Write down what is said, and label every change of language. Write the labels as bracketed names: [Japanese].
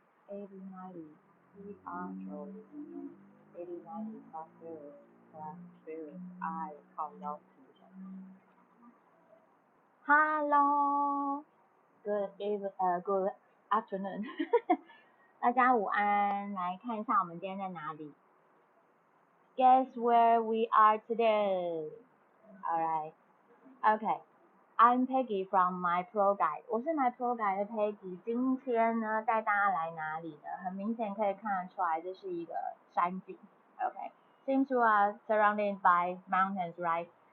[English] 8090 PR Strolling 8090 plus brewing I 靠腰停不下来。 Hello, good afternoon [Chinese] 大家午安，来看一下我们今天在哪里。 [English] Guess where we are today? Alright, okay. I'm Peggy from MyProGuide. [Chinese] 我是 MyProGuide 的 Peggy。今天呢，带大家来哪里呢？很明显可以看得出来，这是一个山景。 [English] Okay, seems we are surrounded by mountains, right?